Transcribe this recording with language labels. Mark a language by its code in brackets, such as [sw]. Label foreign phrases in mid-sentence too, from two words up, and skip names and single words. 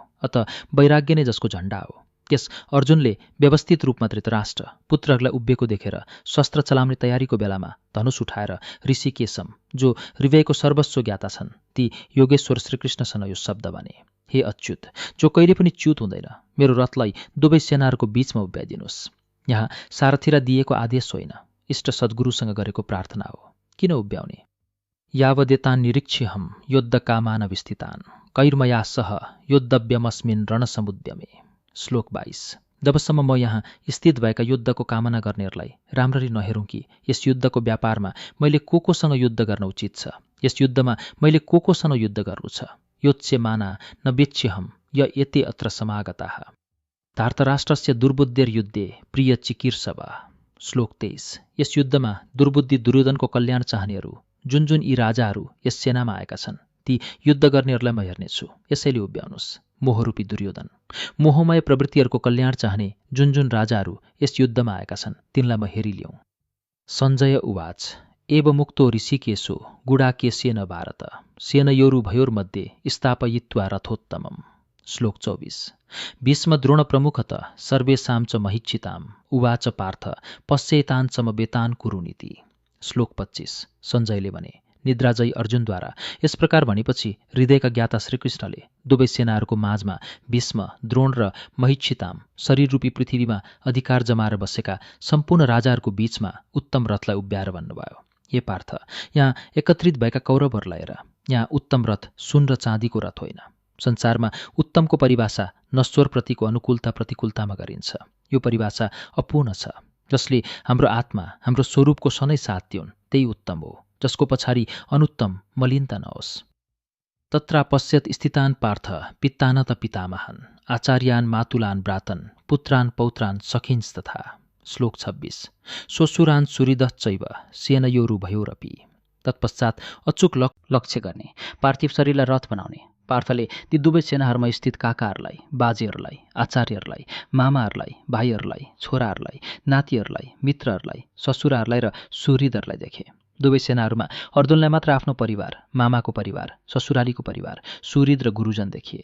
[ne] अत वैराग्य नै जसको झण्डा हो। त्यस अर्जुनले व्यवस्थित रूपमा धृतराष्ट्र पुत्रहरूलाई उभिएको देखेर शस्त्र चलाउने तयारीको बेलामा धनुष उठाएर ऋषिकेशम, जो हृदयको सर्वस्व ज्ञाता छन्, ती योगेश्वर श्रीकृष्णसँग यो शब्द भने, हे अच्युत, जो कहिले पनि च्युत हुँदैन, मेरो रथलाई दुवै सेनाहरूको बीचमा उभ्याइदिनुहोस्। यहाँ सारथीलाई दिएको आदेश होइन, इष्ट सद्गुरुसँग गरेको प्रार्थना हो। किन उभ्याउने? [sa] यावदेतान् निरीक्ष्यहं योद्धकामान विस्थितान् कैर्मया सह योद्धव्यमस्मिन् रणसमुद्यमे। [ne] श्लोक 22। जबसम्म म यहाँ स्थित भएका युद्धको कामना गर्नेहरूलाई राम्ररी नहेरौँ कि यस युद्धको व्यापारमा मैले कोसँग युद्ध गर्न उचित छ, यस युद्धमा मैले कोसँग युद्ध गर्नु छ। [sa] योत्स्यमाना न वेत्स्यहं य एते अत्र समागताः। धार्तराष्ट्रस्य दुर्बुद्धिर्युद्धे प्रिय चिकीर्षव। [ne] श्लोक 23। यस युद्धमा दुर्बुद्धि दुर्योधनको कल्याण चाहनेहरू जुन जुन यी राजाहरू यस सेनामा आएका छन्, ती युद्ध गर्नेहरूलाई म हेर्नेछु, यसैले उभ्याउनुहोस्। मोहरूपी दुर्योधन, मोहमय प्रवृत्तिहरूको कल्याण चाहने जुन जुन राजाहरू यस युद्धमा आएका छन्, तिनलाई म हेरिलिउँ। [sa] सञ्जय उवाच एव मुक्तो ऋषिकेशो गुडाकेशेन भारत सेनयोरुभयोर्मध्ये स्थापयित्वा रथोत्तमम्। [ne] श्लोक 24। [sa] भीष्म द्रोण प्रमुखत सर्वेषां च महिच्छिताम् उवाच पार्थ पश्येतान् समवेतान् कुरुनीति। [ne] श्लोक 25। सञ्जयले भने, निद्राजयी अर्जुनद्वारा यस प्रकार भनेपछि हृदयका ज्ञाता श्रीकृष्णले दुवै सेनाहरूको माझमा भीष्म, द्रोण र महिच्छिताम शरीररूपी पृथ्वीमा अधिकार जमाएर बसेका सम्पूर्ण राजाहरूको बीचमा उत्तम रथलाई उभ्याएर भन्नुभयो, हे पार्थ, यहाँ एकत्रित भएका कौरवहरूलाई हेर, यहाँ उत्तम रथ सुन र चाँदीको रथ होइन। संसारमा उत्तमको परिभाषा नश्वरप्रतिको अनुकूलता प्रतिकूलतामा गरिन्छ। यो परिभाषा अपूर्ण छ। जसले हाम्रो आत्मा, हाम्रो स्वरूपको सधैँ साथ दिउन्, त्यही उत्तम हो, जसको पछाडि अनुत्तम मलिनता नहोस्। [sa] तत्र पश्यत स्थितान् पार्थ पित्तान त पितामहान् आचार्यान् मातुलान् भ्रातन् पुत्रान् पौत्रान् सखिंस्तथा। [ne] श्लोक 26। [sa] श्वशुरान् सुहृदश्चैव सेनयोरुभयोरपि। [ne] तत्पश्चात अचुक लक्ष्य गर्ने, पार्थिव शरीरलाई रथ बनाउने पार्थले ती दुवै सेनाहरूमा स्थित काकाहरूलाई, बाजेहरूलाई, आचार्यहरूलाई, मामाहरूलाई, भाइहरूलाई, छोराहरूलाई, नातिहरूलाई, मित्रहरूलाई, ससुराहरूलाई र सुहृदहरूलाई देखे। दुवै सेनाहरूमा अर्जुनलाई मात्र आफ्नो परिवार, मामाको परिवार, ससुरालीको परिवार, सुहृद र गुरुजन देखिए।